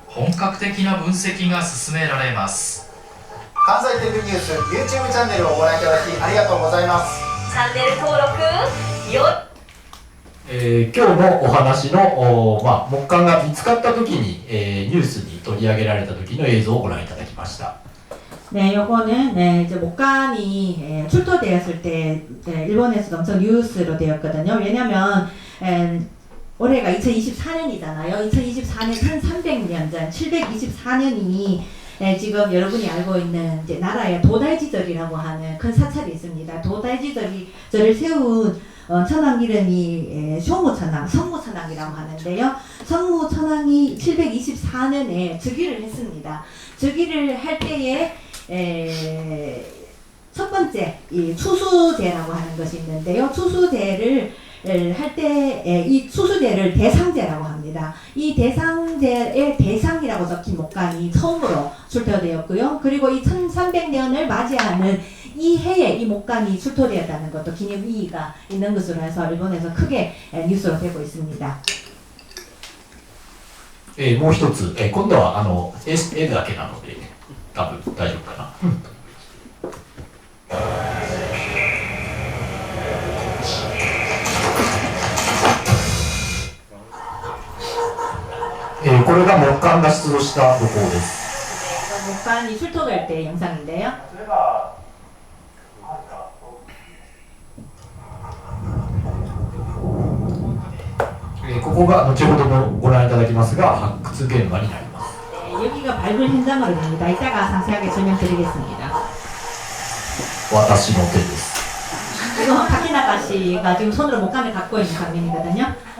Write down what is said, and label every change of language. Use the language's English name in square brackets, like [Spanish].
[Japanese] 本格的な分析が進められます。関西テレビニュース YouTube チャンネルをご覧いただきありがとうございます。チャンネル登録よ。今日のお話の木簡が見つかった時に、ニュースに取り上げられた時の映像をご覧いただきました。 [Korean] 네, 요거는 이제 목간이 출토되었을 때 일본에서도 엄청 뉴스로 되었거든요. 왜냐면 올해가 2024년이잖아요. 2024년 1300년 전 724년이 지금 여러분이 알고 있는 이제 나라의 도달지절이라고 하는 큰 사찰이 있습니다. 도달지절을 세운 천황 이름이 쇼무천황, 성무천황이라고 하는데요. 성무천황이 724년에 즉위를 했습니다. 즉위를 할 때에 첫 번째 이 추수제라고 하는 것이 있는데요. 추수제를 할 때 이 추수제를 대상제라고 합니다. 이 대상제의 대상이라고 적힌 목간이 처음으로 출토되었고요. 그리고 이 1300년을 맞이하는 이 해에 이 목간이 출토되었다는 것도 기념 의의가 있는 것으로 해서 일본에서 크게 뉴스로 되고 있습니다. [Japanese] もう一つ、今度は絵だけなので多分大丈夫かな。これが木簡が出土した土工です。 [Korean] 목간이 출토될 때 영상인데요. [Japanese] 네, ここが後ほどもご覧いただきますが発掘現場になります。 [Korean] 네, 여기가 발굴 현장으로 됩니다. 이따가 상세하게 설명드리겠습니다. [Japanese] 私の手です。 [Korean] 이거 타키나가 씨가 지금 손으로 목간을 갖고 있는 장면이거든요.